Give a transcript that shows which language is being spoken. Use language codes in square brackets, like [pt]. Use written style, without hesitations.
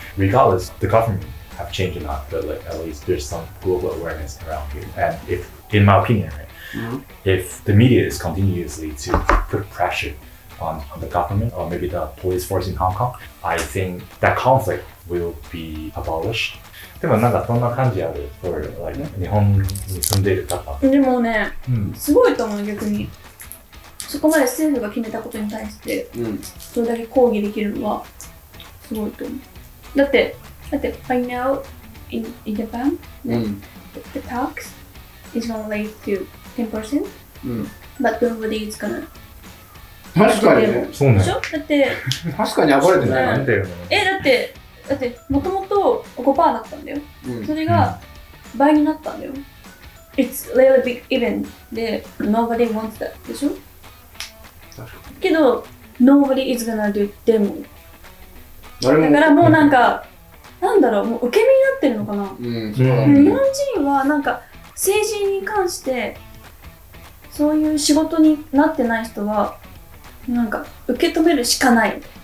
[en] Regardless, the government have changed or not, but like at least there's some global awareness around here. And if, in my opinion, right, if the media is continuously to put pressure on the government or maybe the police force in Hong Kong, I think that conflict will be abolished. [ja] でもなんかそんな感じある [en] for like [ja] 日本に住んでいる方。でもね、すごいと思う逆に。そこまで政府が決めたことに対して、それだけ抗議できるのはすごいと思う。だって [en] I know in Japan, the tax is gonna raise to 10%, but nobody is gonna. [ja] 確かにね。そうね。でしょ？だって確かに暴れてないなんだよね。だってもともと 5% だったんだよ。それが倍になったんだよ。 [en] It's really big event で nobody wants that でしょ？けど nobody is gonna do demo。 [ja] だからもうなんかなんだろうもう受け身になってるのかな。日本人はなんか政治に関してそういう仕事になってない人はなんか受け止めるしかない。